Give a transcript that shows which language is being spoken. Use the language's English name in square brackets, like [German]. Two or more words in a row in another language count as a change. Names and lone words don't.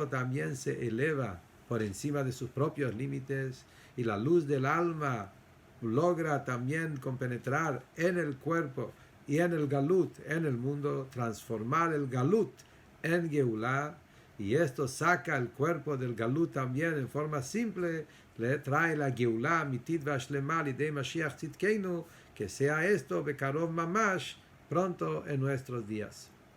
[Spanish] también se eleva por encima de sus propios límites, y la luz del alma logra también compenetrar en el cuerpo y en el Galut, en el mundo, transformar el Galut en Geulá, y esto saca el cuerpo del Galut también en forma simple, le trae la Geulá, [Hebrew] מיד ושלמה לידי משיח צדקנו, [Spanish] que sea esto [Hebrew] בקרוב ממש, [Spanish] pronto en nuestros días.